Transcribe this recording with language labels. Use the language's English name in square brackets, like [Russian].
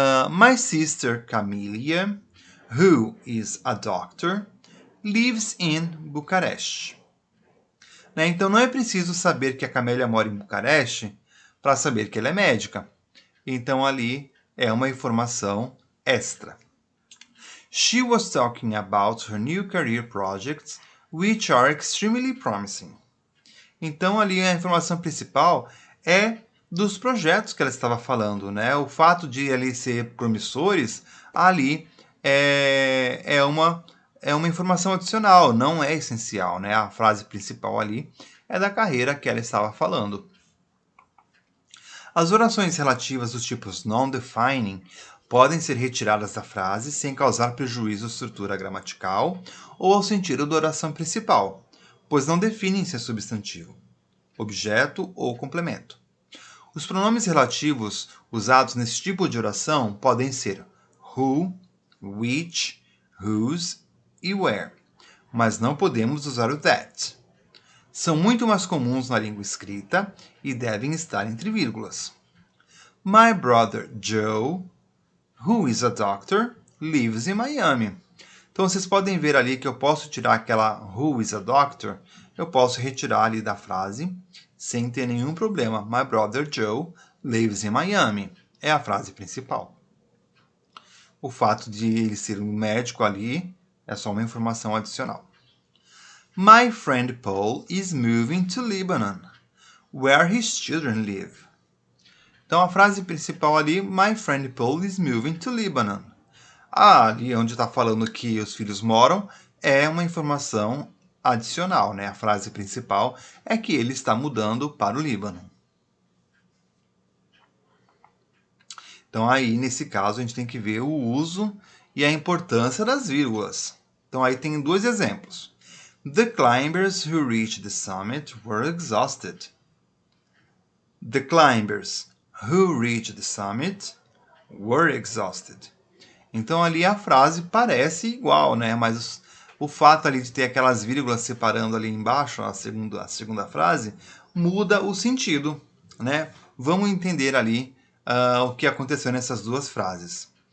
[English] My sister Camelia, who is a doctor, lives in Bucareste. [Portuguese] Então, não é preciso saber que a Camélia mora em Bucareste para saber que ela é médica. Então, ali é uma informação extra. [English] She was talking about her new career projects, which are extremely promising. [Portuguese] Então, ali a informação principal é dos projetos que ela estava falando, né? O fato de ali ser promissores, ali é uma informação adicional, não é essencial, né? A frase principal ali é da carreira que ela estava falando. As orações relativas dos tipos non-defining podem ser retiradas da frase sem causar prejuízo à estrutura gramatical ou ao sentido da oração principal, pois não definem se é substantivo, objeto ou complemento. Os pronomes relativos usados nesse tipo de oração podem ser who, which, whose e where, mas não podemos usar o that. São muito mais comuns na língua escrita e devem estar entre vírgulas. [English] My brother Joe, who is a doctor, lives in Miami. [Portuguese] Então vocês podem ver ali que eu posso tirar aquela [English] who is a doctor, [Portuguese] eu posso retirar ali da frase sem ter nenhum problema. [English] My brother Joe lives in Miami. [Portuguese] É a frase principal. O fato de ele ser um médico ali é só uma informação adicional. [English] My friend Paul is moving to Lebanon, where his children live. [Portuguese] Então a frase principal ali, [English] My friend Paul is moving to Lebanon. [Portuguese] Ali onde está falando que os filhos moram, é uma informação adicional, né? A frase principal é que ele está mudando para o Líbano. Então aí, nesse caso, a gente tem que ver o uso e a importância das vírgulas. Então aí tem dois exemplos. [English] The climbers who reached the summit were exhausted. The climbers who reached the summit were exhausted. [Portuguese] Então ali a frase parece igual, né? Mas o fato ali de ter aquelas vírgulas separando ali embaixo a segunda frase muda o sentido, né? Vamos entender ali o que aconteceu nessas duas frases.